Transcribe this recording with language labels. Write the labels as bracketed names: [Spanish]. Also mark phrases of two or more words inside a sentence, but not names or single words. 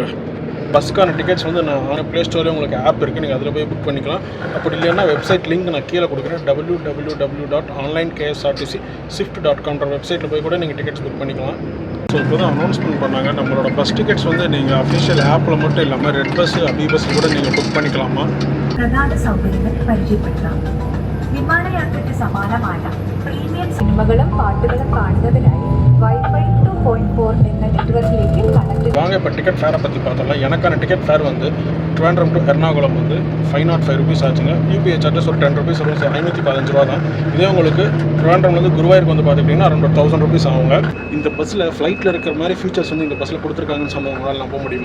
[Tamil] பஸ்ஸுக்கான டிக்கெட்ஸ் வந்து நான் ப்ளே ஸ்டோரில் உங்களுக்கு ஆப் இருக்குது, நீங்கள் அதில் போய் புக் பண்ணிக்கலாம். அப்படி இல்லைன்னா [English] website link [Tamil] நான் கீழே கொடுக்குறேன். www.onlineksrtcswift.com வெப்சைட்டில் போய் கூட நீங்கள் [English] tickets book [Tamil] பண்ணிக்கலாம். ஸோ இப்போ தான் அனௌன்ஸ்மெண்ட் பண்ணாங்க நம்மளோட [English] bus tickets [Tamil] வந்து நீங்கள் [English] official appil [Tamil] மட்டும் இல்லாமல் ரெட் பஸ், அபி பஸ் கூட நீங்கள் புக் பண்ணிக்கலாமா. [Malayalam] പ്രധാന സൗകര്യങ്ങൾ പരിചയപ്പെടുത്താം. വിമാനയാത്രയ്ക്ക് സമാനമായ പ്രീമിയം സിനിമകളും പാട്ടുകളും കാണുന്നതിനായി വൈഫൈ 2.4 എന്ന നെറ്റ്വർക്കിലേക്ക് കണക്ട്. [Tamil] வாங்க இப்போ [English] ticket fareai [Tamil] பற்றி பார்த்தோம்லாம். எனக்கான [English] ticket fare [Tamil] வந்து ட்ரிவாண்ட்ரம் டு எர்ணாகுளம் வந்து 505 ருபீஸ் ஆச்சுங்க. [English] UPI charges [Tamil] ஒரு 10 ருபீஸ் வரும். 515 ரூபா தான். இதே உங்களுக்கு ட்ரிவாண்ட்ரம்லேருந்து குருவாயூருக்கு வந்து பார்த்துக்கிட்டிங்கன்னா [English] around 1000 rupees [Tamil] ஆகுங்க. இந்த பஸ்ஸில் ஃப்ளைட்டில் இருக்கிற மாதிரி ஃபீச்சர்ஸ் வந்து இந்த பஸ்ஸில் கொடுத்துருக்காங்கன்னு சொன்னால் உங்களால் நம்ப முடியுமா?